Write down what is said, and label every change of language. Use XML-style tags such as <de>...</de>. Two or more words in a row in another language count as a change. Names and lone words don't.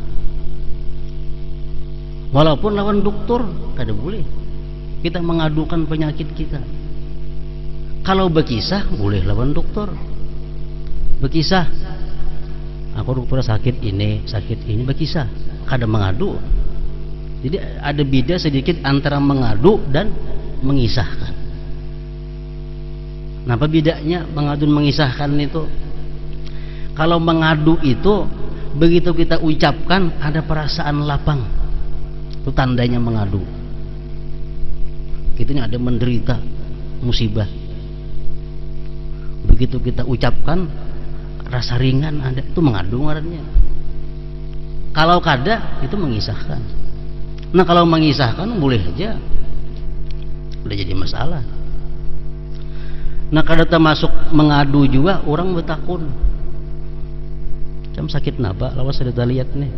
<bjn>Walaupun lawan dokter kada boleh kita mengadukan penyakit kita. Kalau berkisah boleh lawan dokter. Berkisah, aku dokter sakit ini berkisah, kada mengadu.</bjn> <id>Jadi ada beda sedikit antara mengadu dan mengisahkan. Apa bedanya mengadu dan mengisahkan itu? Kalau mengadu itu begitu kita ucapkan ada perasaan lapang, itu tandanya mengadu.</id> <bjn>Kita ini ada menderita musibah, begitu kita ucapkan rasa ringan ada, itu mengadu ngarannya. Kalau kada itu mengisahkan.</bjn> <id>Nah kalau mengisahkan boleh aja, udah jadi masalah.</id> <bjn>Nah kada termasuk mengadu juga orang bertakun. Macam sakit napa, lawas sudah lihat nih.</bjn>